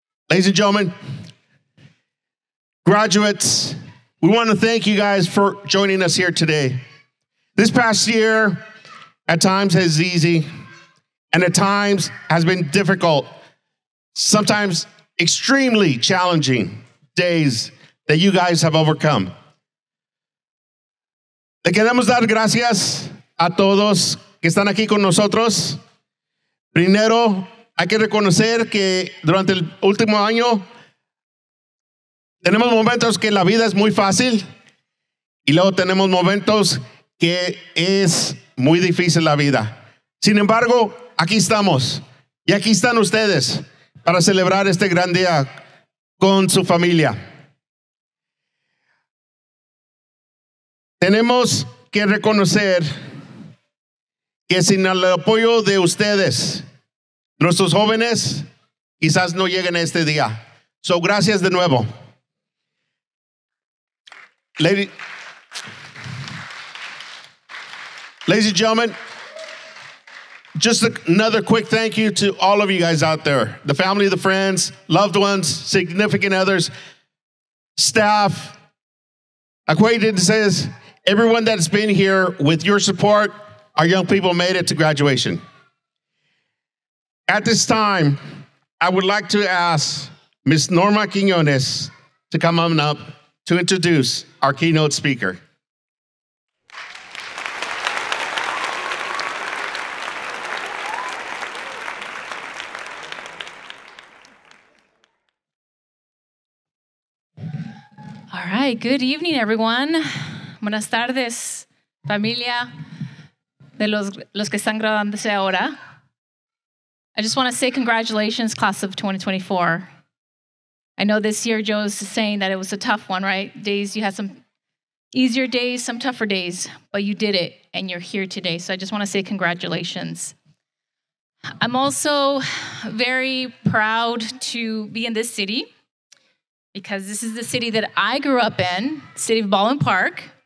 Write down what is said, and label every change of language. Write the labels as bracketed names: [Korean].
[English] Ladies and gentlemen, graduates, we want to thank you guys for joining us here today. This past year, at times is easy, and at times has been difficult, sometimes extremely challenging days that you guys have overcome. [Spanish] Le queremos dar gracias a todos que están aquí con nosotros. Primero, hay que reconocer que durante el último año tenemos momentos que la vida es muy fácil y luego tenemos momentos que es muy difícil la vida. Sin embargo, aquí estamos y aquí están ustedes para celebrar este gran día con su familia. Tenemos que reconocer que sin el apoyo de ustedes, nuestros jóvenes quizás no lleguen a este día. So, gracias de nuevo. [English] Ladies and gentlemen, just another quick thank you to all of you guys out there, the family, the friends, loved ones, significant others, staff, acquaintances, everyone that's been here. With your support, our young people made it to graduation. At this time, I would like to ask Ms. Norma Quiñones to come on up to introduce our keynote speaker. All right, good evening, everyone. [Spanish] Buenas tardes, familia de los que están graduándose ahora. [English] I just want to say congratulations, class of 2024. I know this year Joe's saying that it was a tough one, right? You had some easier days, some tougher days, but you did it, and you're here today. So I just want to say congratulations. I'm also very proud to be in this city, because this is the city that I grew up in, the city of Baldwin Park.